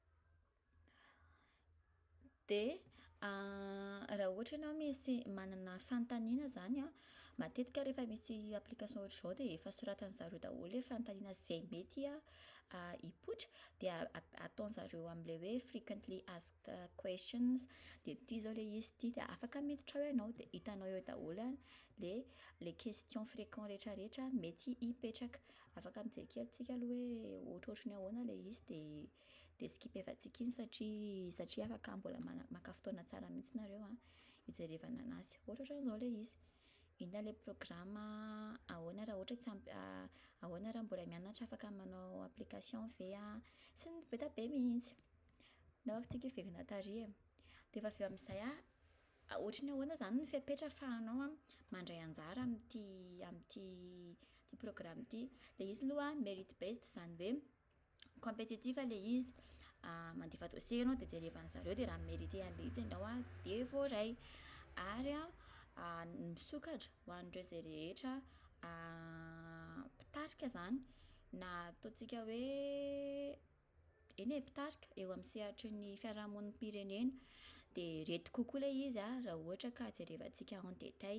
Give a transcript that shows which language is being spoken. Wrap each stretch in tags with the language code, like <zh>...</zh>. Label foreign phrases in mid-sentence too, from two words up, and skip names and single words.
<mg>Dia raha ohatra ianao manana fanontaniana zany matetika rehefa misy application ohatr'izao dia efa soratan'zareo daholo hoe fanontaniana izay mety hipoitra, dia ataon'zareo amin'ilay hoe</mg> <en>frequently asked questions,</en> <mg>dia ity zao le izy ity, dia afaka miditra ao ianao dia hitanao eo daholo le</mg> <fr>question fréquent</fr> <mg>rehetrarehetra mety hipetraka. Afaka mijery kely tsika aloha hoe ohatrohatrany ahoana le izy, dia skipevantsika iny satria afaka mbola maka fotoana tsara mihitsy nareo hijerevana anazy. Ohatrohatran'izao le izy. Inona le programme ahoana raha ohatra tsy ahoana raha mbola mianatra afaka manao application ve sy ny be be mihitsy na tsika hiverina taria. Dia efa avy eo amin'izay ohatrany ahoana zany ny fepetra ahafahanao mandray anjara amin'ity programme ity. Le izy aloha</mg> <en>merit based,</en> <mg>izany hoe compétitif le izy, mandefa dossier ianao dia jerevan'zareo, dia raha mérité an'le izy ianao dia voaray, ary misokatra ho an'ireo izay rehetra mpitarika zany na ataontsika hoe mpitarika eo amin'ny sehatry ny fiaraha-monim-pirenena, dia reto kokoa le izy raha ohatra ka jerevantsika</mg> <fr>en détail.</fr>